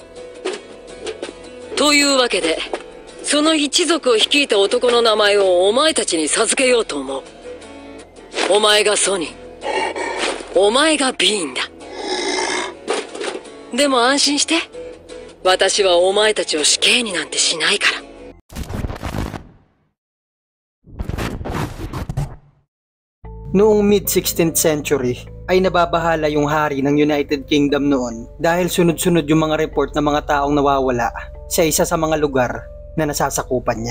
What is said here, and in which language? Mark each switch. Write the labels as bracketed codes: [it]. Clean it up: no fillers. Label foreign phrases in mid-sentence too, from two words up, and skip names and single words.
[ja] というわけで、その一族を率いた男の名前をお前たちに授けようと思う。お前がソニー、お前がビーンだ。でも安心して、私はお前たちを死刑になんてしないから。 [tl] Noong [en] mid-16th century [tl] ay nababahala yung hari ng United Kingdom noon dahil sunod-sunod yung mga report ng mga taong nawawala sa isa sa mga lugar na nasasakupan niya.